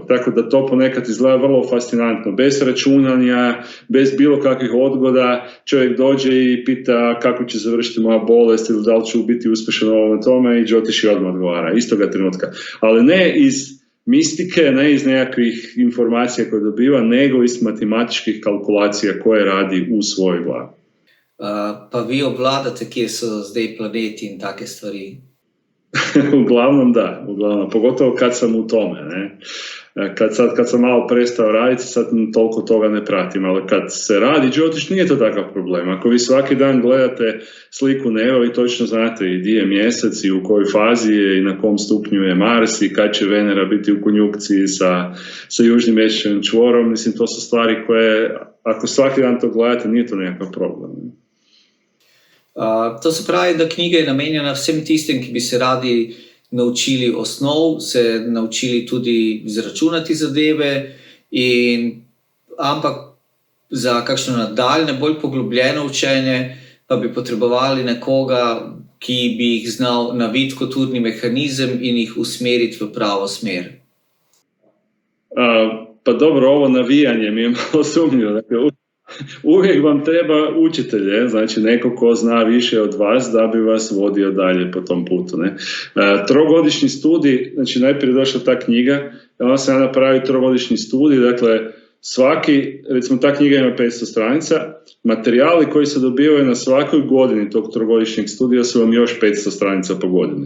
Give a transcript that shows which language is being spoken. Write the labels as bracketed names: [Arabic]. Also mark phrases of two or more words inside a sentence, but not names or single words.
[Croatian] Tako da to ponekad izgleda vrlo fascinantno. Bez računanja, bez bilo kakvih odgoda, čovjek dođe i pita kako će završiti moja bolest ili da li ću biti uspješan u ovome tome i Jyotishi odmah odgovara, istoga trenutka. Ali ne iz mistike, ne iz nekakvih informacija koje dobiva, nego iz matematičkih kalkulacija koje radi u svojoj glavi. [Slovenian] Pa vi obvladate, kje so zdaj planeti in take stvari? [Croatian] Uglavnom da, pogotovo kad sam u tome, ne. Kad sam malo prestao raditi, sad toliko toga ne pratim, ali kad se radi Jyotish nije to takav problem. Ako vi svaki dan gledate sliku neba, vi točno znate i gdje je mjesec i u kojoj fazi je i na kom stupnju je Mars i kad će Venera biti u konjukciji sa južnim mjesečevim čvorom. Mislim, to su stvari koje, ako svaki dan to gledate, nije to nekakav problem. [Slovenian] To se pravi, da knjiga je namenjena vsem tistim, ki bi se radi naučili osnov, se naučili tudi izračunati zadeve, ampak za kakšno nadaljne, bolj poglobljeno učenje pa bi potrebovali nekoga, ki bi jih znal naviti kot urni mehanizem in jih usmeriti v pravo smer. [Croatian] Pa dobro, ovo navijanje mi je malo sumnjivo. Dakle, uvijek vam treba učitelj, znači neko ko zna više od vas da bi vas vodio dalje po tom putu. Ne? Trogodišnji studij, znači najprije došla ta knjiga, onda se napravi trogodišnji studij, dakle svaki, recimo ta knjiga ima 500 stranica, materijali koji se dobivaju na svakoj godini tog trogodišnjeg studija su vam još 500 stranica po godini.